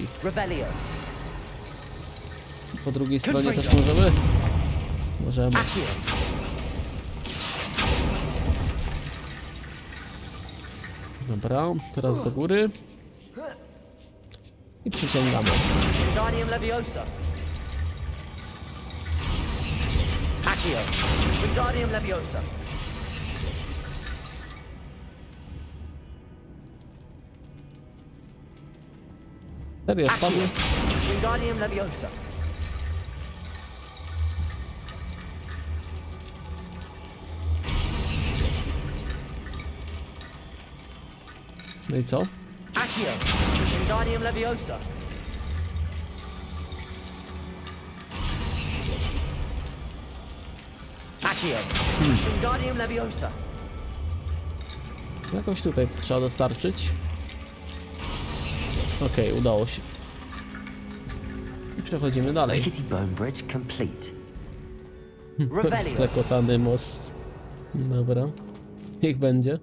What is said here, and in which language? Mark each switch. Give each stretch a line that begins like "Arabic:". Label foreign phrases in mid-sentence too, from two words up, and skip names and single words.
Polish: Revelio. Po drugiej stronie też możemy? Możemy. Accio. Dobra, teraz do góry. I przyciągamy. Wingardium Leviosa. Accio. Wingardium Leviosa. Serio, spadły? Wingardium Leviosa. No i co? Accio. Wingardium Leviosa. Accio. Wingardium Leviosa. Jakoś tutaj trzeba dostarczyć. Okej, udało się. I przechodzimy dalej.
English: Rickety Bone Bridge complete.
Polish: Revelio. Sklekotany most. Dobra. Niech będzie.